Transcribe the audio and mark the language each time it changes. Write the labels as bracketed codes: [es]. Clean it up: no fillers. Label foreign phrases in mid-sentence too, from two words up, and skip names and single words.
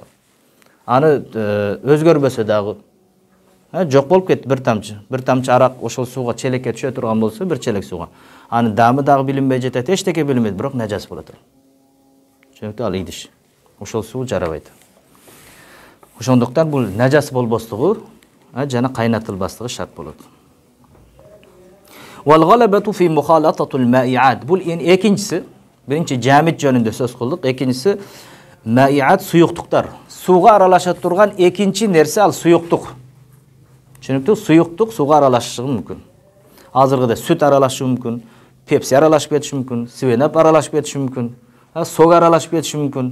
[ky] Аны өзгөрбөсө дагы, жок болуп кетти бир тамчы арак ошол сууга челекке түшө турган болсо, бир челек сууга, анын дамы дагы билинбей жетет, эчтеке билинбейт, бирок нажас болот. Түшүнүктүү? Ал идиш. Ошол суу жарабайт. Ошондуктан бул нажас болбостугу жана кайнатылбастыгы шарт болот. [ar] والغلبة في مخالطة المائعات. [ky] Бул экинчиси, биринчи жамит жөнүндө сөз кылдык, экинчиси маиат суюктуктар. Сууга аралаша турган экинчи нерсе ал суюктук. Түшүнүктүү? Суюктук сууга аралашышы мүмкүн. Азыргыда сүт аралашышы мүмкүн, пепси аралашып кетиши мүмкүн, свенап аралашып кетиши мүмкүн, сок аралашып кетиши мүмкүн.